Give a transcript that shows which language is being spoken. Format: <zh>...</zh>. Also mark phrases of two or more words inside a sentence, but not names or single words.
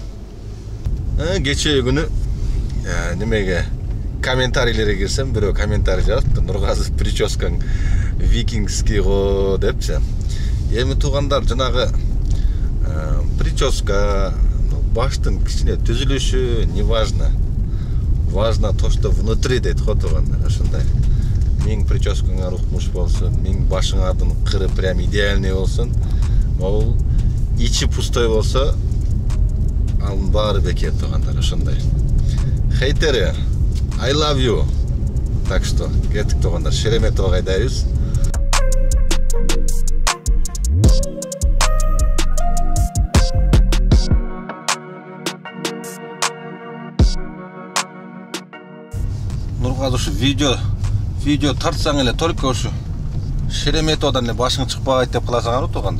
<ky>Кечээ күнү немеге комментарийлерге кирсем, бирөө комментарий жазыптыр. Нургазы прическаң викингский го депчи. Эми туугандар, жанагы прическа, баштын кичине түзүлүшү</ky> <ru>не важно. Важно то, что внутри</ru> <ky>дейт го туугандар, ошондой. Миң прическаңар укмуш болсун, миң башыңардын кыры</ky> <ru>прям идеальный</ru> <ky>болсун. Ол ичи пустой болсо, анын баары бекер туугандар, ошондой.</ky> <ru>Хейтери,</ru> <en>I love you. Так что,</en> <ky>кеттик туугандар, Шереметова кайдайбыз. Нургазы ушу видео тартсаң эле только ушу Шереметовадан эле башың чыкпайт деп кыласаңар туугандар.</ky>